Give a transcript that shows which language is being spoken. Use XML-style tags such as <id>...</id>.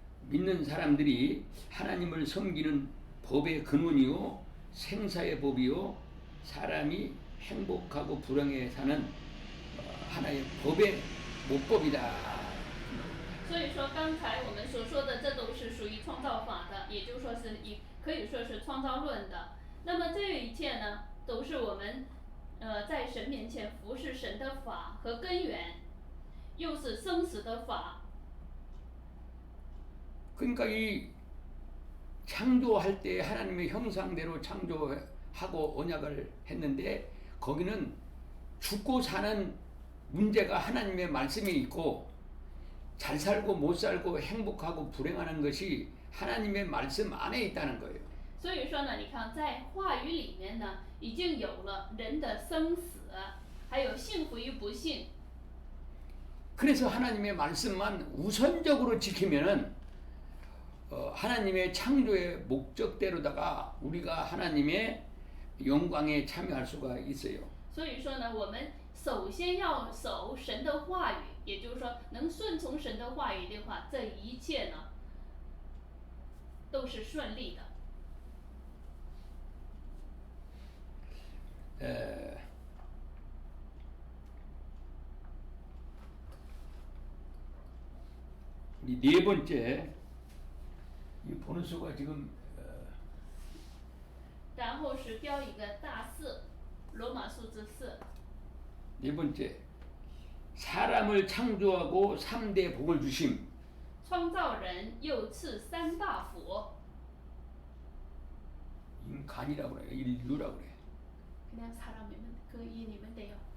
<ko>믿는 사람들이 하나님을 섬기는 법의 근원이요 생사의 법이요 사람이 행복하고 불행에 sa는 하나의 법의 모법이다.</ko> <zh>所以说，刚才我们所说的，这都是属于创造法的，也就是说是可以说是创造论的。那么这一切呢，都是我们在神面前服侍神的法和根源，又是生死的法。</zh> <ko>그러니까 이 창조할 때 하나님의 형상대로 창조하고 언약을 했는데 거기는 죽고 사는 문제가 하나님의 말씀이 있고 잘 살고 못 살고 행복하고 불행하는 것이 하나님의 말씀 안에 있다는 거예요.</ko> <zh>所以说呢，你看在话语里面呢，已经有了人的生死，还有幸福与不幸。</zh> <ko>그래서 하나님의 말씀만 우선적으로 지키면은 하나님의 창조의 목적대로다가 우리가 하나님의 영광에 참여할 수가 있어요.</ko> <zh>所以说呢，我们首先要守神的话语，也就是说，能顺从神的话语的话，这一切呢都是顺利的。</zh> <ko>우리 네 번째 이 보너스가 지금</ko> <zh>然后是标一个大4，罗马数字4。</zh> <ko>네 번째 사람을 창조하고 3대 복을 주심.</ko> <zh>创造人又赐3大福。</zh> <ko>인간이라고 그래, 인류라고 그래. 그냥 사람이면 그 이름은 돼요.</ko>